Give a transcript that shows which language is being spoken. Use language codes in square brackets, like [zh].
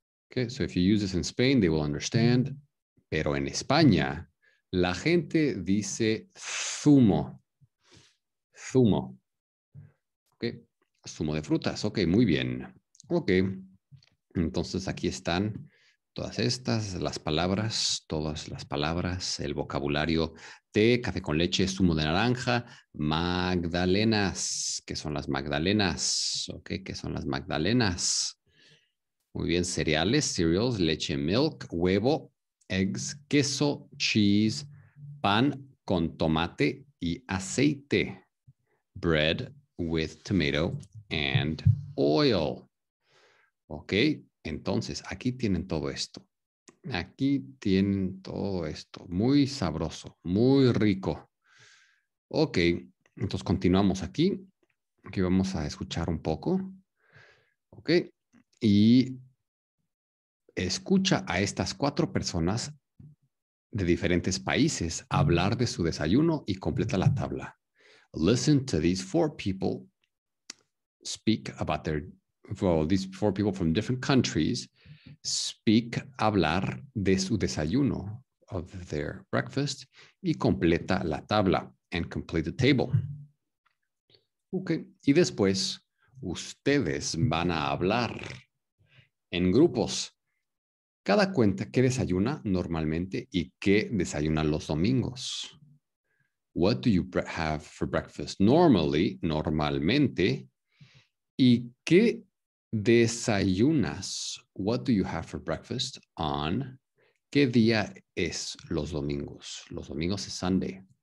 [en] Okay, so if you use this in Spain, they will understand. [es] Pero en España, la gente dice zumo. Zumo. Okay. Zumo de frutas. Ok, muy bien. Ok. Entonces aquí están todas estas, todas las palabras, el vocabulario: té, café con leche, zumo de naranja, magdalenas. ¿Qué son las magdalenas? Ok, ¿qué son las magdalenas? Muy bien, cereales, cereals, leche, milk, huevo, eggs, queso, cheese, pan con tomate y aceite. [en] Bread with tomato and oil. [es] Ok, entonces aquí tienen todo esto. Aquí tienen todo esto. Muy sabroso, muy rico. Ok, entonces continuamos aquí. Aquí vamos a escuchar un poco. Ok, y escucha a estas 4 personas de diferentes países hablar de su desayuno y completa la tabla. [en] Listen to these 4 people speak about these 4 people from different countries speak, [es] hablar de su desayuno, [en] of their breakfast, [es] y completa la tabla, [en] and complete the table. [es] Ok, y después ustedes van a hablar en grupos. Cada cuenta qué desayuna normalmente y qué desayuna los domingos. [en] What do you have for breakfast normally, normalmente? [es] ¿Y qué desayunas? [en] What do you have for breakfast on? [es] ¿Qué día es los domingos? Los domingos es Sunday.